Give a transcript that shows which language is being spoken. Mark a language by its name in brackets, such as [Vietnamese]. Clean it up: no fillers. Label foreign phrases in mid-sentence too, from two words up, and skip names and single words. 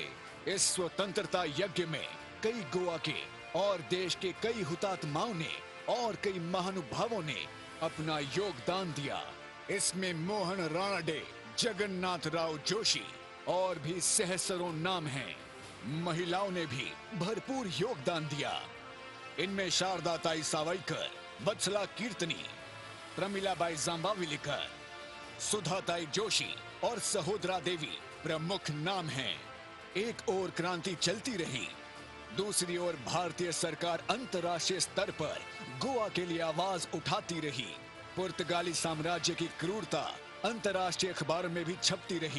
[Hindi] इस स्वतंत्रता यज्ञ में कई गोवा के और देश के कई हुतात्माओं ने और कई महानुभावों ने अपना योगदान दिया। इसमें मोहन रानडे, जगन्नाथ राव जोशी और भी सहस्त्रों नाम हैं। महिलाओं ने भी भरपूर योगदान दिया। इनमें शारदा ताई सावयकर, वत्सला कीर्तनी, प्रमिलाबाई जांबावलीकर, सुधा ताई जोशी और सहोदरा देवी प्रमुख नाम हैं। एक ओर क्रांति चलती रही, दूसरी ओर भारतीय सरकार अंतर्राष्ट्रीय स्तर पर गोवा के लिए आवाज उठाती रही। पुर्तगाली साम्राज्य की क्रूरता अंतर्राष्ट्रीय अखबारों में भी छपती रही।